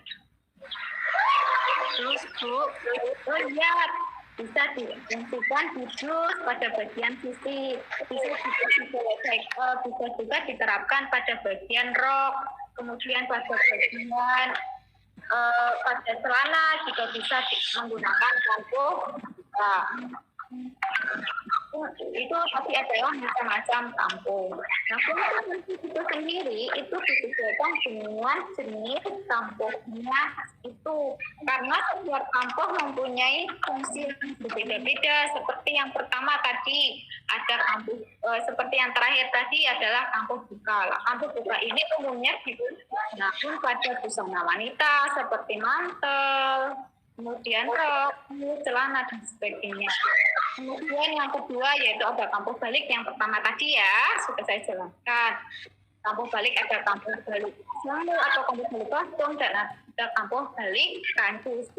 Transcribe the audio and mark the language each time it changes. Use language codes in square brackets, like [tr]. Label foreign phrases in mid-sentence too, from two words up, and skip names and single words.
[id] Terus Bu, lihat bisa difungsikan di blus pada bagian sisi, bisa juga diterapkan pada bagian rok, kemudian pada bagian pada celana juga bisa menggunakan kampuh. Itu tapi adalah macam-macam kampuh. Nah, kampuh itu sendiri itu disesuaikan dengan jenis kampuhnya itu, karena setiap kampuh mempunyai fungsi yang berbeda-beda. Seperti yang pertama tadi ada kampuh, seperti yang terakhir tadi adalah kampuh buka. Kampuh buka ini umumnya digunakan pada busana wanita seperti mantel, kemudian rok, celana dan sebagainya. Kemudian yang kedua yaitu ada kampuh balik. Yang pertama tadi ya sudah saya jelaskan. Kampuh balik ada kampuh balik selalu atau kampuh balik kosong, dan ada kampuh balik kantus.